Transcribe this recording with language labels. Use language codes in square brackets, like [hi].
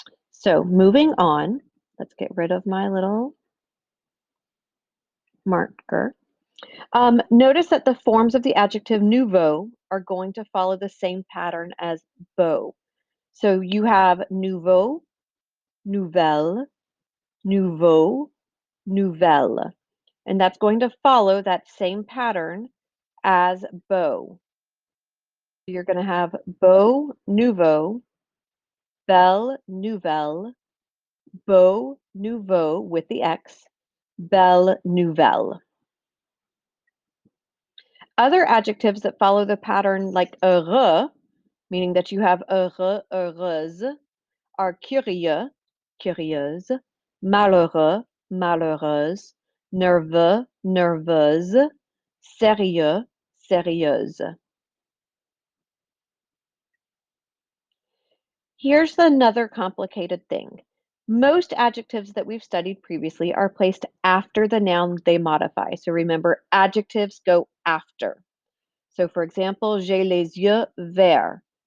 [en] So moving on, let's get rid of my little marker. Notice that the forms of the adjective nouveau are going to follow the same pattern as beau. So you have nouveau, nouvelle, nouveau, nouvelle. And that's going to follow that same pattern as beau. You're going to have beau, nouveau, belle, nouvelle, beau, nouveau with the X, belle, nouvelle. Other adjectives that follow the pattern like heureux meaning that you have heureux, heureuse, are curieux, curieuse, malheureux, malheureuse, nerveux, nerveuse, sérieux, sérieuse. Here's another complicated thing. Most adjectives that we've studied previously are placed after the noun they modify. So remember, adjectives go after. So for example, [fr] j'ai les yeux verts.